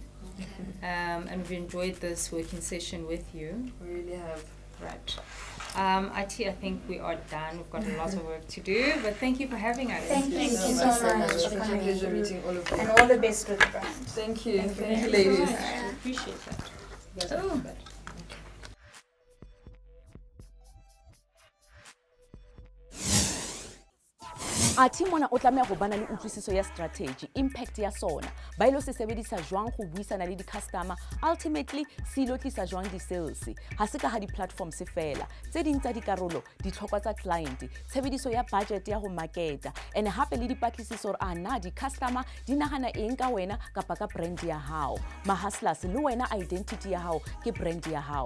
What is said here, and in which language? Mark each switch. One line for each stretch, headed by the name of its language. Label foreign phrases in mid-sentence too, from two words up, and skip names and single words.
English: And we've enjoyed this working session with you. We really have. Right. IT, I think we are done. We've got a lot of work to do, but thank you for having us. Thank you so much. It's been a pleasure meeting all of you. And all the best with the brand. Thank you. Thank you Thank you, very ladies. I appreciate that. Oh.
Southern Sotho: Athe mona o tlameha go bana le utlwisiso ya strategy, impact ya sona, ba ilo se sebedisa jwang go buisana le di-customer, ultimately se ilo tlisa jwang di-sales, ha se ka ha di-platform se fela, tse ding tsa dikarolo, ditlhokwa tsa client, tshebediso ya budget ya go marketa, and hape le dipatlisiso gore na di-customer di nagana eng ka wena kapa ka brand ya hao. Mahustlers le wena identity ya hao ke brand ya hao.